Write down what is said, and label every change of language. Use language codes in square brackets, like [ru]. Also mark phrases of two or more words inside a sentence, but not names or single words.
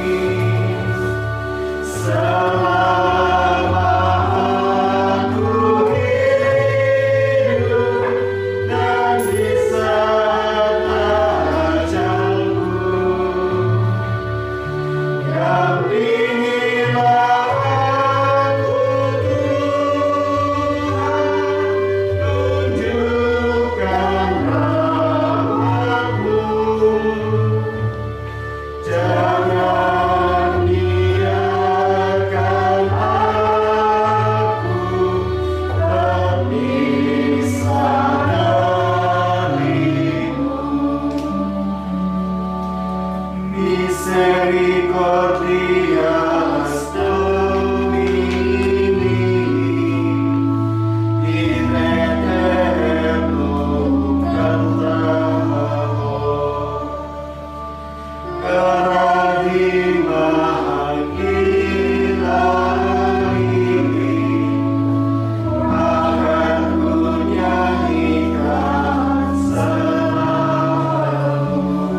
[id] Selama aku hidup dan di saat ajalku, dampingilah aku Tuhan, tunjukkan rahmat-Mu. Jangan biarkan aku terpisah dari-Mu. [la] Misericordias Domini in aeternum cantamus. [id] Kerahiman Ilahi akan ku nyanyikan selalu.